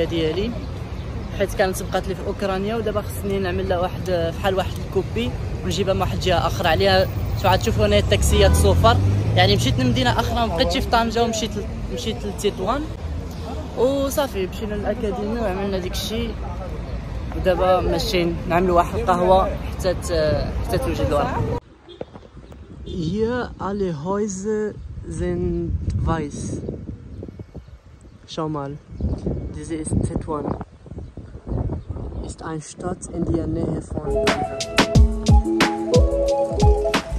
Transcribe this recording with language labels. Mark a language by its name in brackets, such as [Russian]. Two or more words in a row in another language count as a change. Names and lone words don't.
[Arabic] ديالي، حيت كانت بقات لي في اوكرانيا، ودابا خصني نعمل لها واحد بحال واحد الكوبي ونجيبها من واحد الجهه اخرى. عليها عاد تشوفوا هنا التاكسيات صفر، يعني مشيت لمدينه اخرى، ما بقيتش في طنجه ومشيت لتطوان وصافي. مشينا للاكاديمي وعملنا ديك الشيء، ودابا ماشيين نعملوا واحد القهوه حتى توجد الورقه. [German] Hier alle Häuser sind weiß. Schau mal, diese ist Tetuan. Ist eine Stadt in der Nähe von Tanja.